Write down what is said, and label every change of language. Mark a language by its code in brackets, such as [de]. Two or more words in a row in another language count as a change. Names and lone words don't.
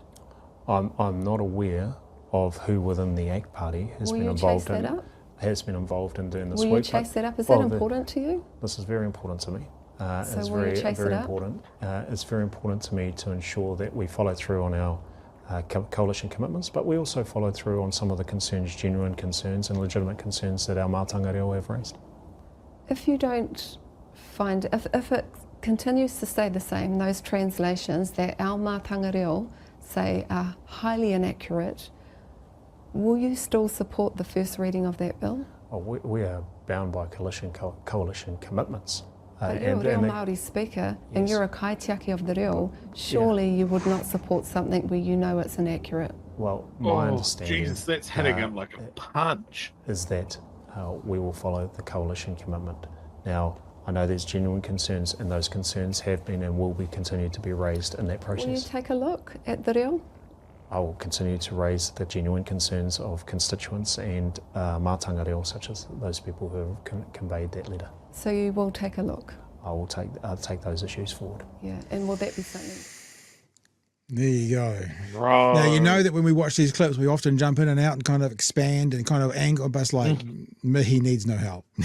[en] I'm not aware of who within the ACT Party has been involved in doing this work. Will you chase that up? Is that important to you? This is very important to me. So it's will you chase it up? Important. It's very important to me to ensure that we follow through on our coalition commitments, but we also follow through on some of the concerns, genuine concerns and legitimate concerns that our [mi] mātanga reo [en] have raised. If you don't find, if it continues to stay the same, those translations that our [mi] mātanga reo [en] say are highly inaccurate, will you still support the first reading of that bill? Oh, we are bound by coalition commitments. But you're a [mi] Reo Māori [en] speaker, yes, and you're a kaitiaki of the reo. Surely you would not support something where you know it's inaccurate. Well, my understanding, Jesus, that's hitting him like a punch, is that we will follow the coalition commitment. Now, I know there's genuine concerns, and those concerns have been and will be continued to be raised in that process. Will you take a look at the reo? I will continue to raise the genuine concerns of constituents and [mi] mātanga reo, [en] such as those people who have conveyed that letter. So you will take a look? I'll take those issues forward. Yeah, and will that be something? There you go. Right. Now, you know that when we watch these clips, we often jump in and out and kind of expand and kind of angle, but it's like, Mihi needs no help.